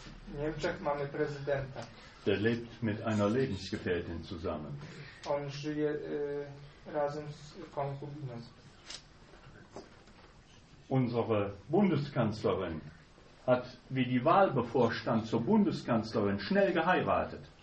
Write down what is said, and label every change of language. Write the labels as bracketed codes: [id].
[pl] W Niemczech mamy prezydenta. [de] Der lebt mit einer Lebensgefährtin zusammen. [pl] On żyje razem z konkubiną. [de] Unsere Bundeskanzlerin hat, wie die Wahl bevorstand, zur Bundeskanzlerin schnell geheiratet.